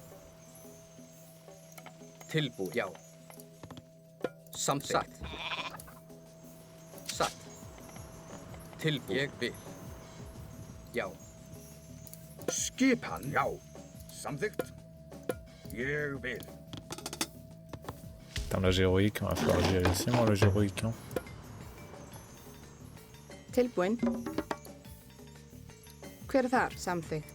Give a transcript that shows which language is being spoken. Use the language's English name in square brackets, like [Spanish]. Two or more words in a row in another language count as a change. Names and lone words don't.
[Icelandic] Tilbúin. Já. Samþykkt. Satt. Tilbúin. Ég vil. Já. Skipan. Já. Samþykkt. Ég vil. [French] Putain, l'âge héroïque, on va falloir gérer aussi, moi, l'âge héroïque. Hein. [Icelandic] Tilbúin. Hver er þar? Samþykkt.